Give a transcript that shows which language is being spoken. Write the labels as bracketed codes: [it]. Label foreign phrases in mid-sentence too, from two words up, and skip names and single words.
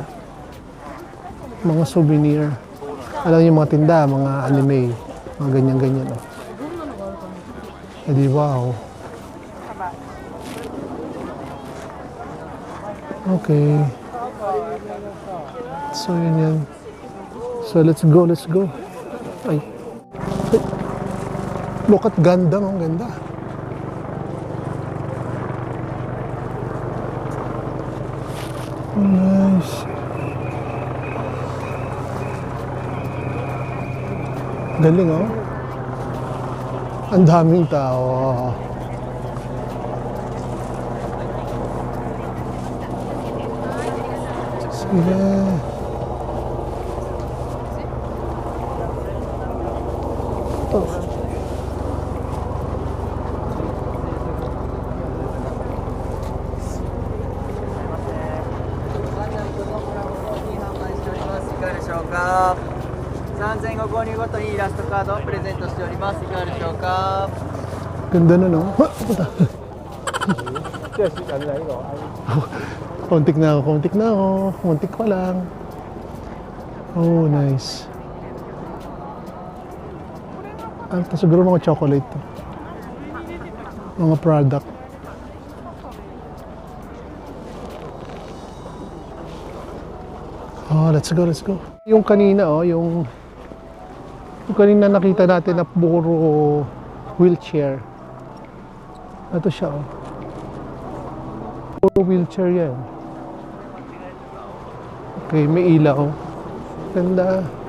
[tl] Mga souvenir. Alam niyo yung mga tinda, mga anime. Mga ganyan-ganyan, oh. Eh, di wow. [en] Okay. [tl] So, yun yan. [en] So, let's go, let's go. Ay. Ay. Look at Gundam, [tl] ang ganda. [en] Nice. [tl] Galing, oh. Ang daming tao. Sige. Ito. [ja] 3000円ご購入ごとにイラストカードをプレゼントしております。いかがでしょうか。 [tl] Ganda na, no? Ha? Puta. Kontik na ako, kontik na ako. Kontik pa lang. Oh, nice. Ah, ito siguro mga chocolate to. [en] Mga product. Oh, let's go, let's go. [tl] Yung kanina, oh, yung kanina nakita natin na puro wheelchair. Ito siya, oh. Puro wheelchair yan. Okay, may ilaw. Ganda.